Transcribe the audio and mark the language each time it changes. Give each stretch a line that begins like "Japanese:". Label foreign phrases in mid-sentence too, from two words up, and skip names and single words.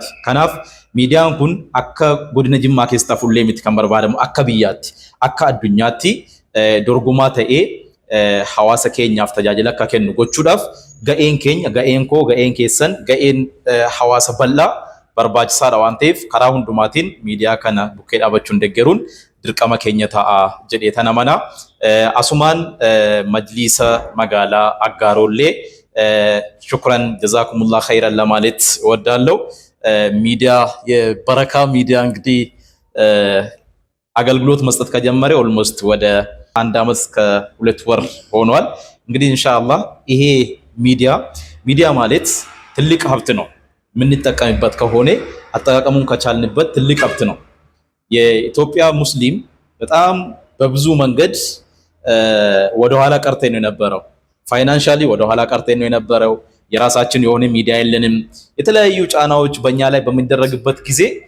Oromo: Kanaaf miidiyaan kun akka godina Jimmaa keessatti hafullee miti kan barbaadamu akka biyyaatti, akka addunyaatti dorgomaa ta'ee hawaasa keenyaaf tajaajila akka kennu gochuudhaaf ga'een keenya, ga'een koo, ga'een keessan, ga'een hawaasa bal'aa barbaachisaadha waan ta'eef karaa hundumaatiin miidiyaa kana bukkee dhaabachuun deeggaruun dirqama keenya ta'a jedhee tana mana. Asumaan majlisa magaalaa Aggaarollee
Arabic: شكرا جزاكم الله خيرا
Amharic: ለማለት እወዳለሁ። ሚዲያ የበረካ ሚዲያ እንግዲህ አገልግሎት መስጠት ከጀመረ ኦልሞስት ወደ 1 ዓመት ከ2 ወር ሆኗል። እንግዲህ
Arabic: إن شاء الله
Amharic: ይሄ ሚዲያ ማለት ትልቅ ሀብት ነው። የምንጠቀምበት ከሆነ አጠቃቀሙን ከቻልንበት ትልቅ ሀብት ነው። የኢትዮጵያ ሙስሊም በጣም በብዙ መንገድ ወደ ኋላ ቀርተን ነው የነበረው። ፋይናንሻሊ ወደ ኋላ ቀርተን ነው የነበረው። የራሳችን የሆነ ሚዲያ የለንም። የተለያዩ ጫናዎች በእኛ ላይ በሚደረግበት ጊዜ